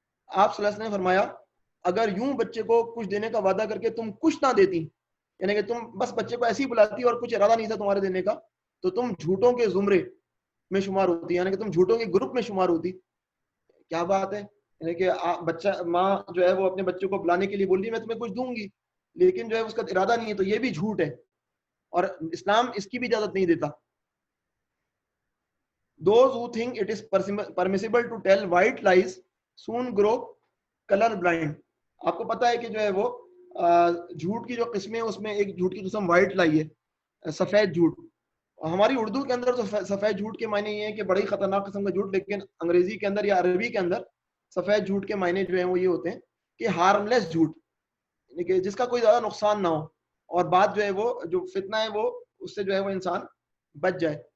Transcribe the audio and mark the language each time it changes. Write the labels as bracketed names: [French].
[Urdu] آپ صلی اللہ علیہ وسلم نے فرمایا اگر یوں بچے کو کچھ دینے کا وعدہ کر کے تم کچھ نہ دیتی, یعنی کہ تم بس بچے کو ایسے ہی بلاتی اور کچھ ارادہ نہیں تھا تمہارے دینے کا, تو تم جھوٹوں کے زمرے میں شمار ہوتی, یعنی کہ تم جھوٹوں کے گروپ میں شمار ہوتی. کیا بات ہے, یعنی کہ بچہ ماں جو ہے وہ اپنے بچے کو بلانے کے لیے بول رہی میں تمہیں کچھ دوں گی, لیکن جو ہے اس کا ارادہ نہیں ہے, تو یہ بھی جھوٹ ہے اور اسلام اس کی بھی اجازت نہیں دیتا. [English] Those who think it is permissible to tell white lies soon grow color blind. [Urdu] آپ کو پتا ہے کہ جو ہے وہ جھوٹ کی جو قسمیں اس میں ایک جھوٹ کی قسم وائٹ لائی ہے, سفید جھوٹ. ہماری اردو کے اندر تو سفید جھوٹ کے معنی یہ ہے کہ بڑی خطرناک قسم کا جھوٹ, لیکن انگریزی کے اندر یا عربی کے اندر سفید جھوٹ کے معنی جو ہیں وہ یہ ہوتے ہیں کہ ہارم لیس جھوٹ, یعنی کہ جس کا کوئی زیادہ نقصان نہ ہو اور بات جو ہے وہ جو فتنہ ہے وہ اس سے جو ہے وہ انسان بچ جائے.